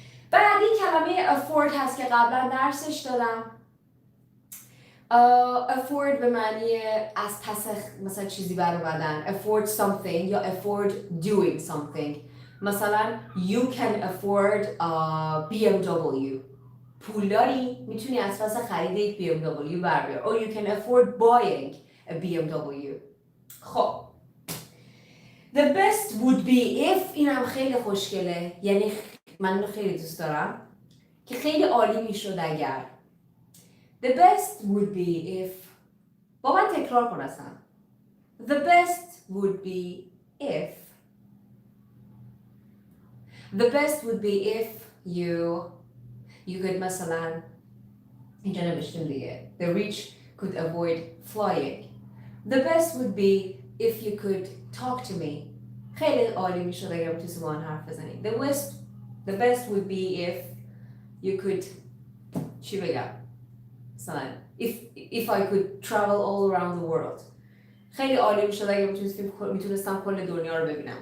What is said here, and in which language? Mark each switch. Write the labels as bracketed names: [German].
[Persian] بعدی کلمه afford هست که قبلا درسش دادم. afford به معنی از پس مثلا چیزی برآمدن، afford something یا afford doing something. [English] مثلا you can afford BMW. [Persian] پول داری میتونی از پس خرید یک BMW بر بیاری. [English] or you can afford buying a BMW. [Persian] خب [English] the best would be if، [Persian] اینم خیلی خوشگله، یعنی من اینو خیلی دوست دارم که خیلی عالی میشد اگر. [English] The best would be if، [Persian] با من تکرار کن اصلا. [English] The best would be if. The best would be if you could [Persian] مثلا اینجا نوشتم دیگه. [English] The rich could avoid flying. The best would be if you could talk to me. [Persian] خیلی عالی میشد اگر بتونی با من حرف بزنی. [English] The best would be if you could [Persian] چی بگم؟ مثلا [English] if I could travel all around the world. [Persian] خیلی عالی میشد اگر میتونستم کل دنیا رو ببینم.